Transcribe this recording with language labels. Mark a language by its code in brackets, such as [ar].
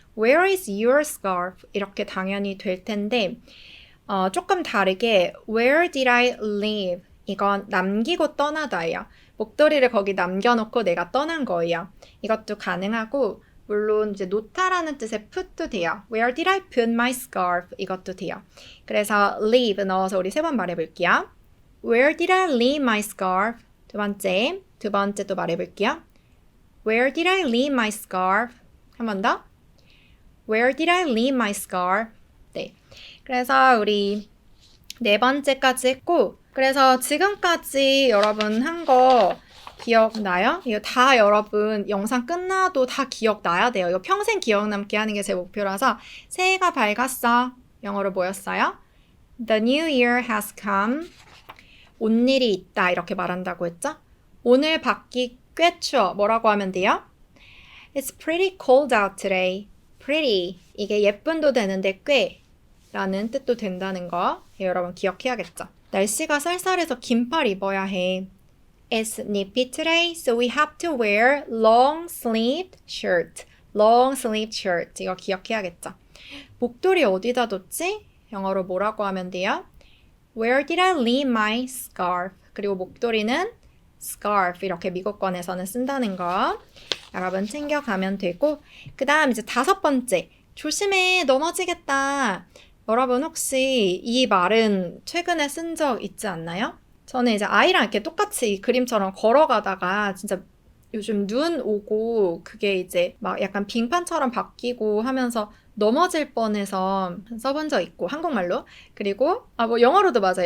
[en] Where is your scarf? [ko] 이렇게 당연히 될 텐데 조금 다르게 Where did I leave? 이건 남기고 떠나다예요. 목도리를 거기 남겨놓고 내가 떠난 거예요. 이것도 가능하고 물론 이제 놓다라는 뜻의 put도 돼요. [en] Where did I put my scarf? 이것도 돼요. [ko] 그래서 leave 넣어서 우리 3번 말해볼게요. [en] Where did I leave my scarf? [ko] 두 번째 또 말해볼게요. [en] Where did I leave my scarf? [ko] 한 번 더. [en] Where did I leave my scarf? [ko] 네. 그래서 우리 4번째까지 했고 그래서 지금까지 여러분 한 거 기억나요? 이거 다 여러분 영상 끝나도 다 기억나야 돼요. 이거 평생 기억 남게 하는 게 제 목표라서 새해가 밝았어. 영어로 뭐였어요? [en] The new year has come. [ko] 온 일이 있다 이렇게 말한다고 했죠? 오늘 밖이 꽤 추워. 뭐라고 하면 돼요? [en] It's pretty cold out today. [ko] pretty 이게 예쁜도 되는데 꽤 라는 뜻도 된다는 거 여러분 기억해야겠죠. 날씨가 쌀쌀해서 긴팔 입어야 해. [en] It's nippy today, so we have to wear long sleeved shirt. [ko] long sleeved shirt 이거 기억해야겠죠. 목도리 어디다 뒀지? 영어로 뭐라고 하면 돼요? [en] Where did I leave my scarf? [ko] 그리고 목도리는 scarf 이렇게 미국권에서는 쓴다는 거 여러분 챙겨가면 되고 그 다음 이제 5번째 조심해 넘어지겠다. 여러분 혹시 이 말은 최근에 쓴 적 있지 않나요? 저는 이제 아이랑 이렇게 똑같이 그림처럼 걸어가다가 진짜 요즘 눈 오고 그게 이제 막 약간 빙판처럼 바뀌고 하면서 넘어질 뻔해서 써본 적 있고 한국말로 그리고 뭐 영어로도 맞아요.